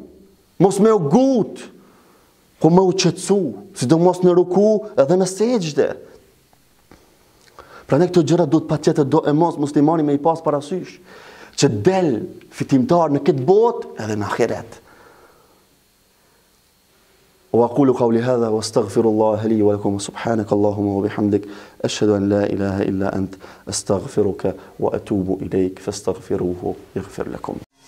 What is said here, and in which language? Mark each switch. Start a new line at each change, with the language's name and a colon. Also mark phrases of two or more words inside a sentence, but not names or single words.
Albanian: Mos me u gut. Po me u qetësu, sidomos në ruku edhe në sejdë. Prandaj këto gjëra duhet patjetër do e mos muslimani me i pas parasysh, që del fitimtar në këtë botë edhe në ahiret.
Arabic: وأقول قولي هذا واستغفر الله لي ولكم سبحانك اللهم وبحمدك أشهد أن لا إله إلا أنت أستغفرك وأتوب إليك فاستغفروه يغفر لكم